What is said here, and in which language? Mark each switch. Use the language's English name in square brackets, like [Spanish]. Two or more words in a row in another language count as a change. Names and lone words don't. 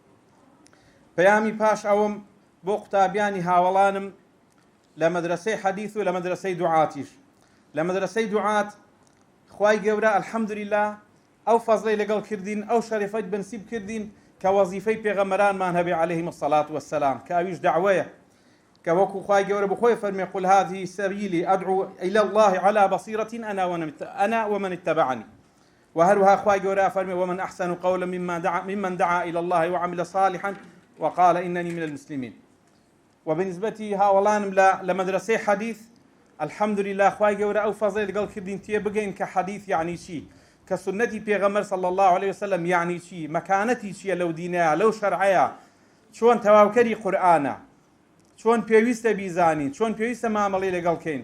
[Central Kurdish] پەیامی پاش ئەوم بۆ قوتابیانی هاوڵانم لە مەدرسەی حەدیث و لە مەدرسەی دوعاتیش. لە مەدرسەی دوعات خوای گەورە الحەمدولله ئەو فەزڵەی لەگەڵ کردین، ئەو شەریفەت بنسیب کردین کە وەزیفەی پێغەمبەرانمان هەبێ [Arabic] عەلەیهیم الصەلاة وەسسەلام، [Central Kurdish] کە ئەویش دەعوەیە کە وەکو خوای گەورە بخۆی فەرمێ [Arabic] قل هذه سبیلی ئەدعو إلى الله على بصيرة أنا ومن اتبعني. [Central Kurdish] وهروها خوای گەورە فەرمێ [Arabic] ومن أحسن قولا ممن دعا إلى الله وعمل صالحا وقال إنني من المسلمين. [Central Kurdish] وبنسبة هاوڵانم لە مەدرسەی حەدیث الحەمدولله خوای گەورە ئەو فەزڵی لەگەڵ کردین تێ بگەین کە حەدیث یعنی چی، کە سنەتی پێغەمبەر [Arabic] صلی الله علیه وسلم [Central Kurdish] یعنی چی، مەکانەتی چییە لەو دینەیە، لەو شەرعەیە، چۆن تەواوکەری قورئانە، چۆن پێویستە بیزانین، چۆن پێویستە مامەڵەی لەگەڵ کەین.